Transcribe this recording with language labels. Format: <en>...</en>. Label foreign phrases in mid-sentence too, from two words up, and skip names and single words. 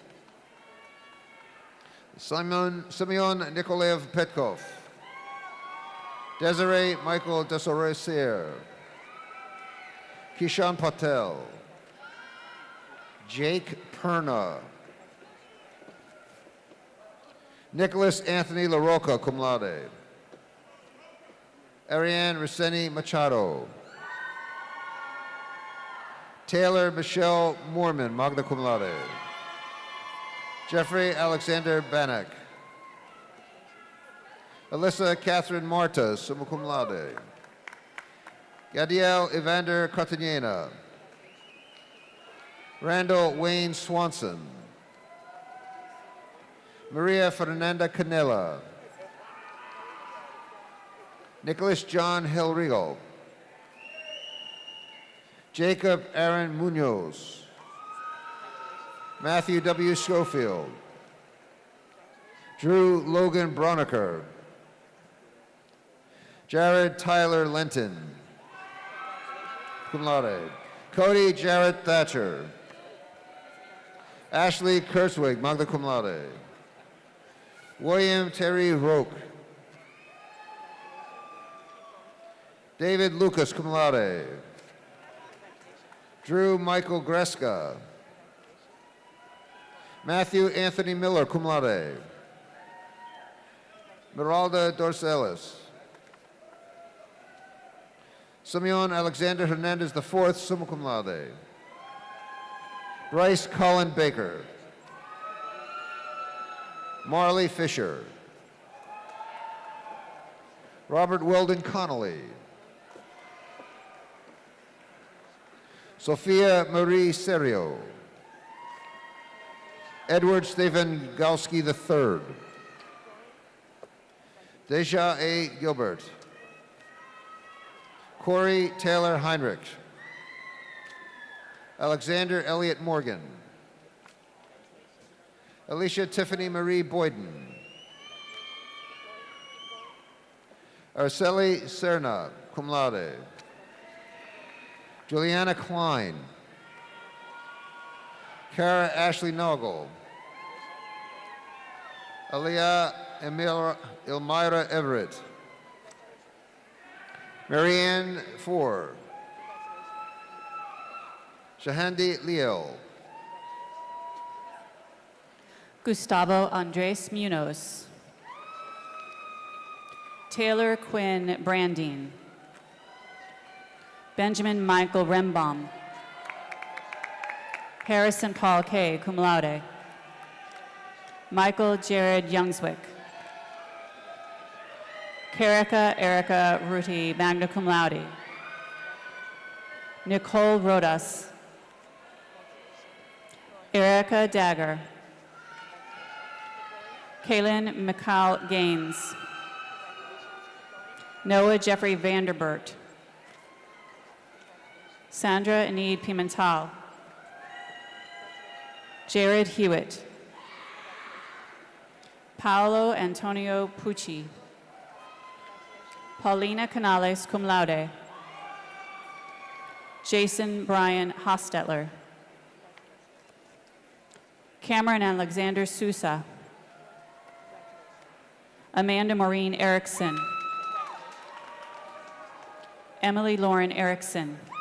<en>Simeon Nikolaev Petkov. Desiree Michael Desoresier. Kishan Patel. Jake Perna. Nicholas Anthony LaRocca,</en> <la>cum laude.</la> <en>Ariane Roseni Machado. Taylor Michelle Moorman,</en> <la>magna cum laude.</la> <en>Jeffrey Alexander Bannock. Alyssa Catherine Marta,</en> <la>summa cum laude.</la> <en>Gadiel Evander Cartagena. Randall Wayne Swanson. Maria Fernanda Canela. Nicholas John Hillrigo. Jacob Aaron Munoz. Matthew W. Schofield. Drew Logan Broniker. Jared Tyler Lenton,</en> <la>cum laude.</la> <en>Cody Jarrett Thatcher. Ashley Kurtzwig,</en> <la>magna cum laude.</la> <en>William Terry Roque. David Lucas,</en> <la>cum laude.</la> <en>Drew Michael Greska. Matthew Anthony Miller,</en> <la>cum laude.</la> <en>Miralda Dorcelis. Simeon Alexander Hernandez IV,</en> <la>summa cum laude.</la> <en>Bryce Colin Baker. Marley Fisher. Robert Weldon Connolly. Sophia Marie Serio. Edward Stephen Gowski III. Deja A. Gilbert. Corey Taylor Heinrich. Alexander Elliott Morgan. Alicia Tiffany Marie Boyden. Arceli Serna,</en> <la>cum laude.</la> <en>Juliana Klein. Kara Ashley Noggle. Aliyah Elmira Everett. Marianne Ford. Shahandi Leo. Gustavo Andres Munoz. Taylor Quinn Brandine. Benjamin Michael Rembaum. Harrison Paul K.,</en> <la>cum laude.</la> <en>Michael Jared Youngswick. Karika Erica Ruti,</en> <la>magna cum laude.</la> <en>Nicole Rodas. Erica Dagger. Kaylin McCall Gaines. Noah Jeffrey Vanderbert. Sandra Enid Pimental. Jared Hewitt. Paolo Antonio Pucci. Paulina Canales,</en> <la>cum laude.</la> <en>Jason Brian Hostetler. Cameron Alexander Sousa. Amanda Maureen Erickson. Emily Lauren Erickson.</en>